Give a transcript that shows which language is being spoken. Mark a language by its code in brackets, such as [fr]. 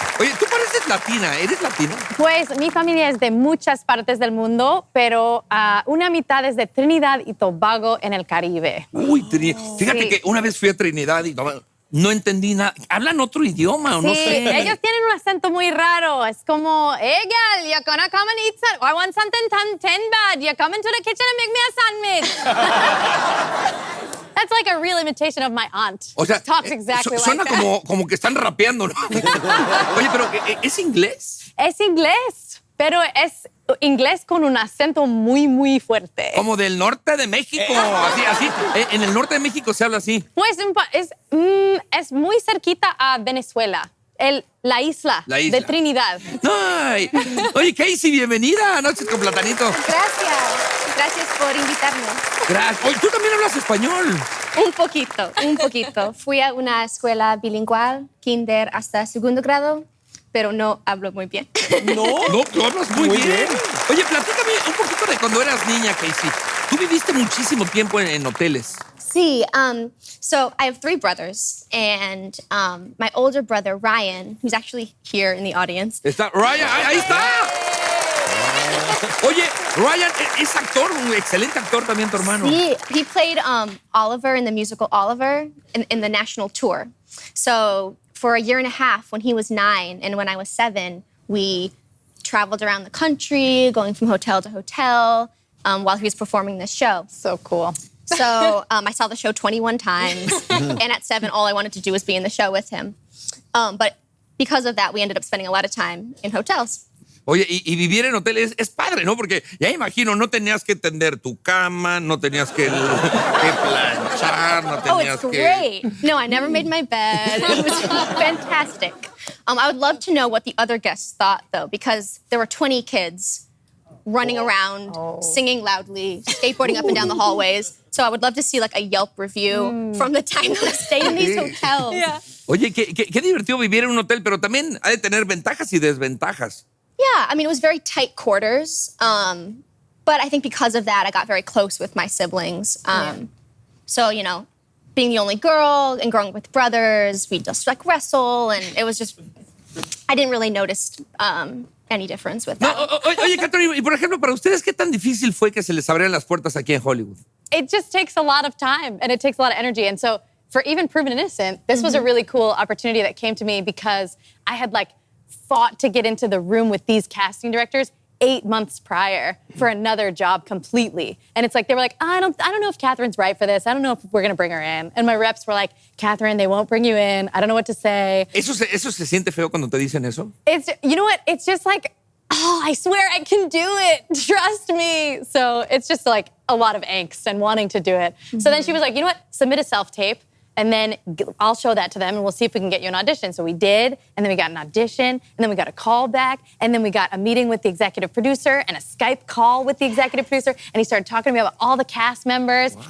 [es] Oye, tú pareces latina. ¿Eres latina? Pues mi familia es de muchas partes del mundo, pero una mitad es de Trinidad y Tobago en el Caribe. Uy, fíjate Sí. que una vez fui a Trinidad y no entendí nada. ¿Hablan otro idioma o no Sí, sé? ellos tienen un acento muy raro. Es como, [en] hey, girl, you're gonna come and eat some... I want something ten bad. You come into the kitchen and make me a sandwich. That's like a real imitation of my aunt. [es] O sea, [en] She talks exactly [es] suena [en] like that. [es] como que están rapeando, ¿no? Oye, pero ¿es inglés? Es inglés, pero es inglés con un acento muy, muy fuerte. Como del norte de México. Así. En el norte de México se habla así. Pues es muy cerquita a Venezuela, la isla de Trinidad. Ay. Oye, Casey, bienvenida a Noches con Platanito. Gracias por invitarme. Gracias. Oye, tú también hablas español. Un poquito. Fui a una escuela bilingüe, kinder hasta segundo grado, pero no hablo muy bien. No, tú hablas muy bien. Oye, platícame un poquito de cuando eras niña, Casey. Tú viviste muchísimo tiempo en hoteles. Sí, [en] so I have three brothers, and my older brother, Ryan, who's actually here in the audience. [es] Está Ryan, ahí está. Oye, Ryan es actor, un excelente actor también tu hermano. Sí, [en] he played Oliver in the musical Oliver in the national tour. So for a year and a half, when he was 9 and when I was 7, we traveled around the country, going from hotel to hotel while he was performing this show. So cool. So I saw the show 21 times, and at 7, all I wanted to do was be in the show with him. But because of that, we ended up spending a lot of time in hotels. [es] Oye, y vivir en hoteles es padre, ¿no? Porque ya imagino, no tenías que tender tu cama, no tenías que planchar, no tenías [en] it's great. No, I never made my bed. It was fantastic. I would love to know what the other guests thought, though, because there were 20 kids running around, singing loudly, skateboarding up and down the hallways. So I would love to see like a Yelp review from the time that we stayed in these hotels. Yeah. [es] Oye, qué divertido vivir en un hotel, pero también ha de tener ventajas y desventajas. [en] Yeah, I mean, it was very tight quarters. But I think because of that, I got very close with my siblings. So, you know, being the only girl and growing up with brothers, we just like wrestle, and it was just, I didn't really notice any difference with that. [es] No, oye, Catherine, y por ejemplo, para ustedes, ¿qué tan difícil fue que se les abrieran las puertas aquí en Hollywood? [en] It just takes a lot of time and it takes a lot of energy. And so for even Proven Innocent, this was a really cool opportunity that came to me because I had like fought to get into the room with these casting directors 8 months prior for another job completely. And it's like, they were like, I don't know if Catherine's right for this. I don't know if we're going to bring her in. And my reps were like, Catherine, they won't bring you in. I don't know what to say. [es] ¿Eso se siente feo cuando te dicen eso? [en] It's, you know what? It's just like, oh, I swear I can do it. Trust me. So it's just like a lot of angst and wanting to do it. So then she was like, you know what? Submit a self-tape. And then I'll show that to them, and we'll see if we can get you an audition. So we did, and then we got an audition, and then we got a call back, and then we got a meeting with the executive producer and a Skype call with the executive producer, and he started talking to me about all the cast members. Wow.